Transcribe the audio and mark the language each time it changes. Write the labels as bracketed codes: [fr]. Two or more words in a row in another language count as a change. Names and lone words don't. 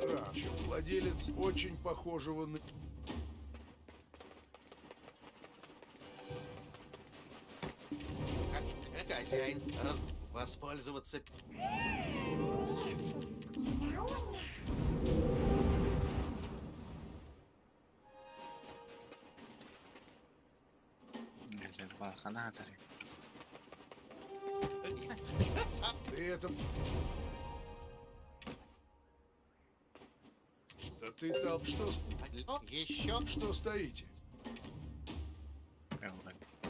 [ru] вообще владелец очень похожего на... Хозяин, воспользоваться... [tr] Güzel balkona atarım. [ru] Ты это... Да ты там что... Еще? Что стоите? [tr] Yok ben.